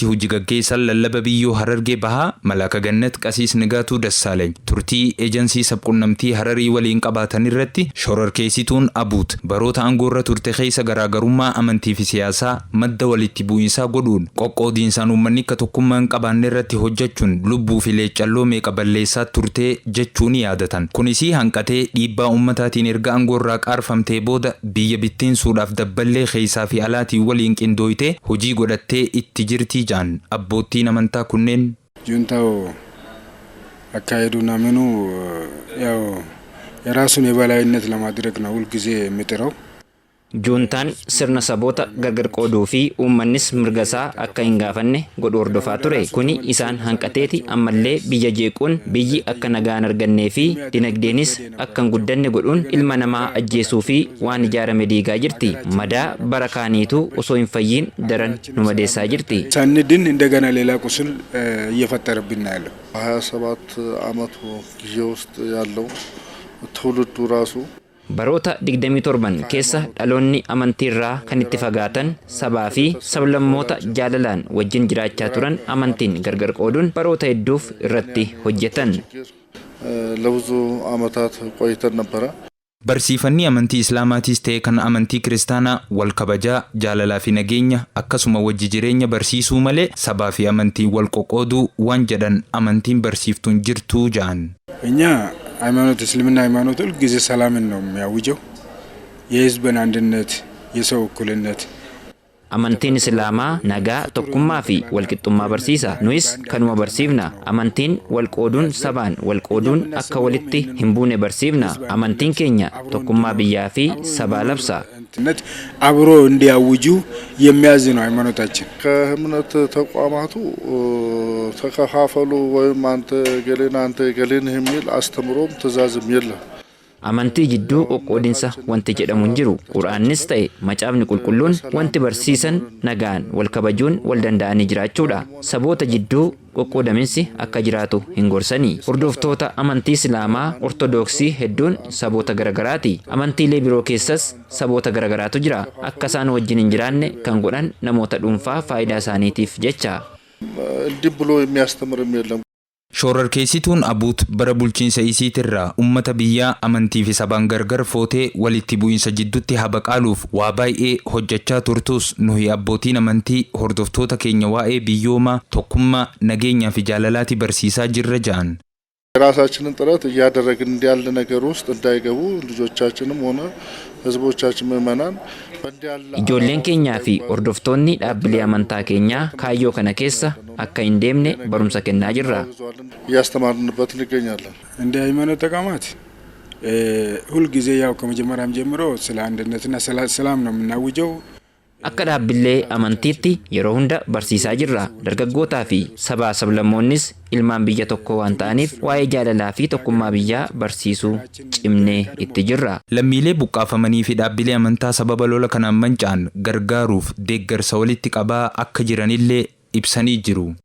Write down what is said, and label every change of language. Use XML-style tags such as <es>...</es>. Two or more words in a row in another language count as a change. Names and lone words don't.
<om>hojii gaggeessan lallaba biyyoo Harargee Bahaa Malaaka Gannat Qasiis Nigaatuu Dassaalany turtii eejansii sabquunnamtii Hararii waliin qabaatan irratti shororkeessituun Abuut baroota aangoorra turte keessa garaagarummaa amantii fi siyaasaa madda walitti bu'iinsaa godhuun qoqqoodiinsaan uummanni akka tokkummaa hin qabaanne irratti hojjechuun lubbuu fi leeccalloo meeqa balleessaa turte jechuun yaadatan. Kunis hanqatee dhiibbaa uummataatiin erga aangoorraa qaarfamtee booda biyya bittinsuudhaaf dabballee keessaa fi alaatii waliin qindooytee hojii godhattee itti jirtii jaan abboottiin amantaa kunneen.</om> <am>ጁንታው አካሄዱና ምኑ ያው የራሱን የበላይነት ለማድረግ ነው ሁልጊዜ የሚጥረው።</am> <om>Juuntaan sirna saboota gargar qooduu fi uummannis mirga isaa akka hin gaafanne godhu hordofaa ture. Kuni isaan hanqateeti ammallee biyya jeequun biyyi akka nagaan argannee fi dinagdeenis akka hin guddanne godhuun ilma namaa ajjeesuu fi waan ijaarame diigaa jirti. Madaa bara kaaniitu osoo hin fayyiin daran nu madeessaa jirti.</om> <am>ሳንድን እንደገና ሌላ ቁስል እየፈጠረብን ነው ያለው። 27 ዓመቱ ጊዜ ውስጥ ያለው ትውልዱ ራሱ</am> <om>Baroota 27 keessa dhaloonni amantiirraa kan itti fagaatan sabaa fi sablammoota jaalalaan wajjin jiraachaa turan amantiin gargar qooduun baroota hedduuf irratti hojjetan.</om> <am>ለብዙ ዓመታት ቆይተን ነበረ።</am> <om>Barsiifanni amantii Islaamaatis ta'e kan amantii Kiristaanaa wal kabajaa, jaalalaa fi nageenya akkasuma wajji jireenya barsiisuu malee sabaa fi amantii wal qoqqooduu waan jedhan amantiin barsiiftuun jirtuu ja'an.</om> <am>እኛ ሃይማኖት እስልምና ሃይማኖት ሁል ጊዜ ሰላምን ነው የሚያውጀው የህዝብን አንድነት የሰው እኩልነት</am> <om>Amantiin Islaamaa nagaa tokkummaa fi walqixxummaa barsiisa. Nuyis kanuma barsiifna. Amantiin walqooduun sabaan walqooduun akka walitti hin buune barsiifna. Amantiin keenya tokkummaa biyyaa fi sabaa labsa.</om> <am>አብሮ እንዲያውጁ የሚያዝ ነው ሃይማኖታችን። ከእምነት ተቋማቱ ተከፋፈሉ ወይም አንተ ገሌን የሚል አስተምሮም ትእዛዝም የለም።</am> <om>Amantii jidduu qoqqoodinsa wanti jedhamu hin jiru. Quraannis ta'e macaafni qulqulluun wanti barsiisan nagaan wal kabajuun wal danda'anii jiraachuudha. Saboota jidduu qoqqoodaminsi akka jiraatu hin gorsanii. Hordoftoota amantii Islaamaa Ortodoksii hedduun saboota garagaraati. Amantiilee biroo keessas saboota garagaraatu jira. Akka isaan wajjin hin jiraanne kan godhan namoota dhuunfaa faayidaa isaaniitiif jecha.</om> <am>እንዲህ ብሎ የሚያስተምርም የለም።</am> <om>Shororkeessituun Abuut bara bulchiinsa isiitirraa ummata biyyaa amantii fi sabaan gargar footee walitti bu'iinsa jidduutti habaqaaluuf waa baay'ee hojjechaa turtus nuyi abbootiin amantii hordoftoota keenya waa'ee biyyoomaa tokkummaa nageenyaa fi jaalalaati barsiisaa jirra ja'an.</om> <am>ራሳችንን ጥረት እያደረግን እንዲያለ ነገር ውስጥ እንዳይገቡ ልጆቻችንም ሆነ ህዝቦቻችን ምዕመናን</am> <om>Ijoolleen keenyaa fi hordoftoonni dhaabbilee amantaa keenyaa kaayyoo kana keessa akka hin deemne barumsa kennaa jirra.</om> <am>እያስተማርንበት እንገኛለን። እንደ ሃይማኖት ተቋማት ሁል ጊዜ ያው ከመጀመሪያም ጀምሮ ስለ አንድነትና ሰላም ነው የምናውጀው።</am> <om>Akka dhaabbilee amantiitti yeroo hunda barsiisaa jirra. Dargaggootaa fi sabaa sablammoonnis ilmaan biyya tokko waan ta'aniif waa'ee jaalalaa fi tokkummaa biyyaa barsiisuu cimnee itti jirra. Lammiilee buqqaafamanii fi dhaabbilee amantaa sababa lola kanaan manca'an gargaaruuf deeggarsa walitti qabaa akka jiranillee ibsanii jiru.</om>